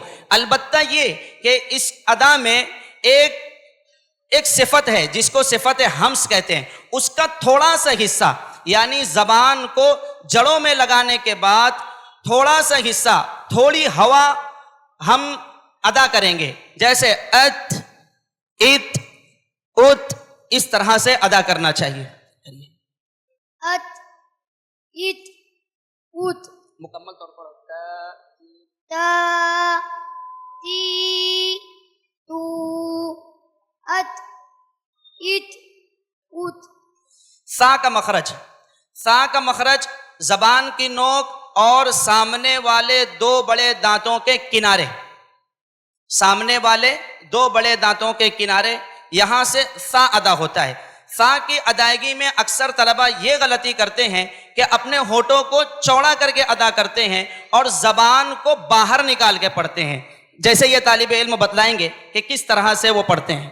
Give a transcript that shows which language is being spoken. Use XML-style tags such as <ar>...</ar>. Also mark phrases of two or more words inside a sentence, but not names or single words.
<ur>البتہ یہ کہ اس ادا میں ایک صفت ہے جس کو صفت ہمس کہتے ہیں، اس کا تھوڑا سا حصہ یعنی زبان کو جڑوں میں لگانے کے بعد تھوڑا سا حصہ، تھوڑی ہوا ہم ادا کریں گے، جیسے ات، ات، ات، اس طرح سے ادا کرنا چاہیے۔ ات ایت اوت مکمل طور پر تا تی تو ات ایت اوت۔ سا کا مخرج، سا کا مخرج زبان کی نوک اور سامنے والے 2 بڑے دانتوں کے کنارے، سامنے والے 2 بڑے دانتوں کے کنارے، یہاں سے سا ادا ہوتا ہے۔ سا کی ادائیگی میں اکثر طلبہ یہ غلطی کرتے ہیں کہ اپنے ہونٹوں کو چوڑا کر کے ادا کرتے ہیں اور زبان کو باہر نکال کے پڑھتے ہیں، جیسے یہ طالب علم بتلائیں گے کہ کس طرح سے وہ پڑھتے ہیں۔</ur>